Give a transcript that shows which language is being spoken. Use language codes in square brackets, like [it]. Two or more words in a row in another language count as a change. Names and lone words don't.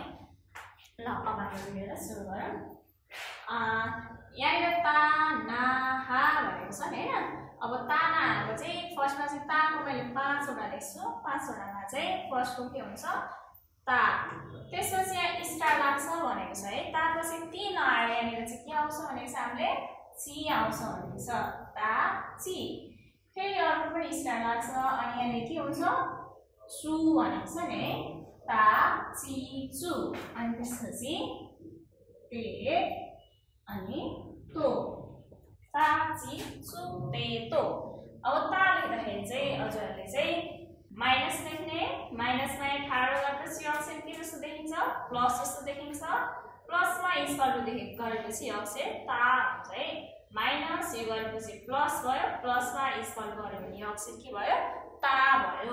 [ne] ल अब हाम्रो भिडियोलाई सुरु गरौँ। यहाँनिर तानाहा भनेको छ नि हैन। अब तानाहरुको चाहिँ फर्स्टमा चाहिँ ताको मैले 5 वटा लेख्छु। 5 वटामा चाहिँ फर्स्टको के हुन्छ ता, त्यसपछि यहाँ स्टार लाग्छ भनेको छ है। तापछि 3 आएर यहाँनिर चाहिँ के आउँछ भनेको छ हामीले ची आउँछ भनेको छ, [ja] たち. [ne] फेरि अर्को पनि स्टार लाग्छ अनि यहाँनिर के हुन्छ चु भनेको छ नि, [ja] たちつ. [ne] अनि त्यसपछि ते अनि तो, [ja] たちつてと. [ne] अब ता लेख्दाखेरि चाहिँ हजुरहरुले चाहिँ माइनस लेख्ने, माइनसमा ठाडो गरेपछि अक्षर के जस्तो देखिन्छ प्लस जस्तो देखिन्छ। प्लसमा [en] equal to [ne] गरेपछि अक्षर ता हुन्छ है। माइनस यो गरेपछि प्लस भयो, प्लसमा इक्वल गर्यो भने यो अक्षर के भयो ता भयो।